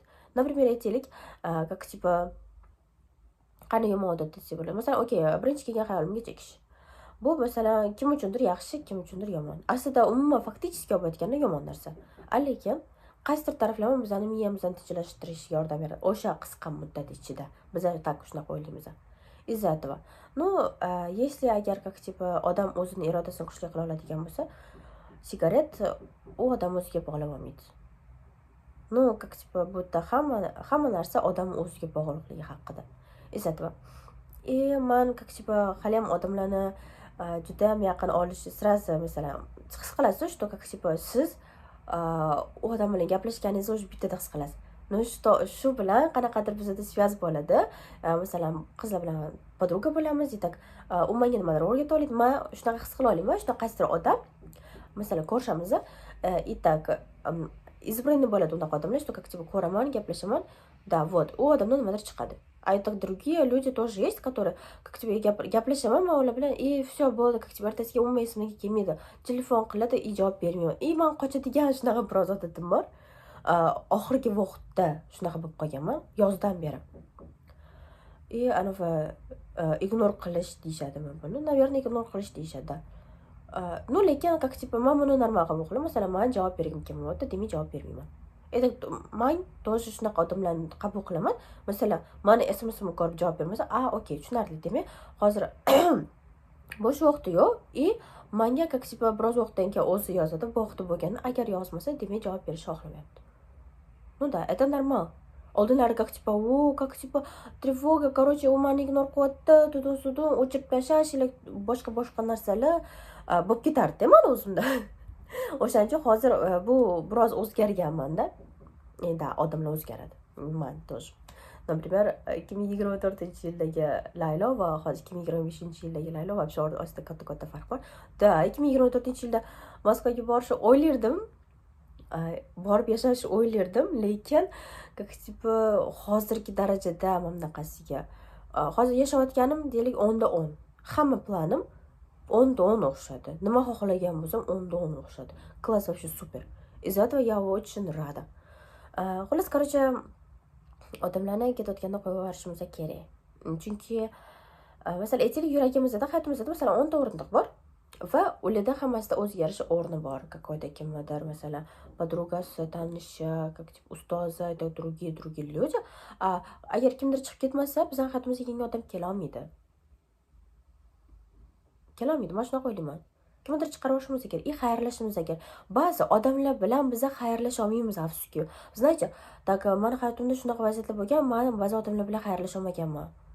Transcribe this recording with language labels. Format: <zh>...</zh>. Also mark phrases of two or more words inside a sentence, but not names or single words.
<uz>Например, aytaylik, qanday yomon odat desa bo'ladi. Masalan, okey, birinchi kelgan hayolimga chekish. Bu masalan kim uchundir yaxshi, kim uchundir yomon. Aslida umuman faktichески olib aytganda yomon narsa. Lekin qaysidir taraflama bizani miyamizni tinchlantirishga yordam beradi. O'sha qisqa muddat ichida. Biz tak shunaqa o'ylaymiz.</uz> <ru>Из-за этого.</ru> <uz>Если agar odam o'zini irodasini kuchli qila oladigan bo'lsa, sigaret u odam o'ziga bog'lab olmaydi. Bu yerda hamma narsa odam o'ziga bog'liqligi haqida.</uz> <ru>Из-за этого.</ru> <uz>Man hali ham odamlarni juda ham yaqin olish sразу, masalan, his qilasiz, что siz u odam bilan gaplashganingizni o'sha bittada his qilasiz. Shu bilan qanaqadir bizda связь bo'ladi. Masalan, qizlar bilan podruga bo'lamiz, так, u menga nimadir o'rgata oladi, men shunaqa his qila olaman, shunaqa qaysidir odam, masalan, ko'rishamiz,</uz> <ru>и так, избранный</ru> <uz>bo'ladi unaqa odamlar, что ko'raman, gaplashaman,</uz> <ru>да, вот,</ru> <uz>u odamdan nimadir chiqadi.</uz> <ru>А это другие люди тоже есть, которые</ru> <uz>gaplashaman men ular bilan,</uz> <ru>и все</ru> <uz>bo'ldi, ertasiga umuman esimga kelmaydi. Telefon qiladi, javob bermayman. Men qochadigan shunaqa biroz odatim bor. Oxirgi vaqtda shunaqa bo'lib qolganman, yozdan beri. Ignor qilish deyishadi men buni. Наверное, ignor qilish deyishadi. Lekin men buni normal qabul qilaman. Masalan, men javob bergim kelmayapti, demak javob bermayman. Men тоже shunaqa odamlarni qabul qilaman. Masalan, meni SMS-imni ko'rib javob bermasa, okey, tushunarli. Demak, hozir bo'sh vaqti yo'q, menga biroz vaqtdan keyin o'zi yozadi. Bu vaqti bo'lganda, agar yozmasa, demak javob berishni xohlamayapti.</uz> <ru>Да, это нормал.</ru> <uz>Oldinlari тревога, u meni ignor qilyapti, tudun-sudun, o'chirib tashlash, boshqa narsalar bo'lib ketardi men o'zimda. O'shaning uchun hozir bu biroz o'zgarganman-da. Endi odamlar o'zgaradi. Men тоже. Например, 2024-yildagi Laylo va hozir 2025-yildagi Laylo вообще orasida katta farq bor. Da, 2024-yilda Moskvaga borishni o'ylardim. Borib yashashni o'ylardim, lekin hozirgi darajada bunaqasiga. Hozir yashayotganim deylik 10 da 10. Hamma planim 10 da 10 o'xshadi. Nima xohlagan bo'lsam 10 da 10 o'xshadi. Klass вообще super.</uz> <ru>Из-за этого я очень рада.</ru> <uz>Xullas, odamlarni ketayotganda qo'yib yuborishimiz kerak. Chunki masalan, aytaylik, yuragimizda, hayotimizda masalan 10 ta o'rindiq bor. Va ularda hammasida o'z yarasha o'rni bor. Какой-то kimdir, masalan, podrugasi, tanishi, ustozi,</uz> <ru>другие люди.</ru> <uz>Agar kimdir chiqib ketmasa, bizning hayotimizga yangi odam kela olmaydi. Men shunaqa o'ylayman. Kimdir chiqarib olishimiz kerak, xayrlashishimiz kerak. Ba'zi odamlar bilan biz xayrlasha olmaymiz, afsuski. Sizlarchi, так, meni hayotimda shunaqa vaziyatlar bo'lgan, men ba'zi odamlar bilan xayrlasha olmaganman.</uz>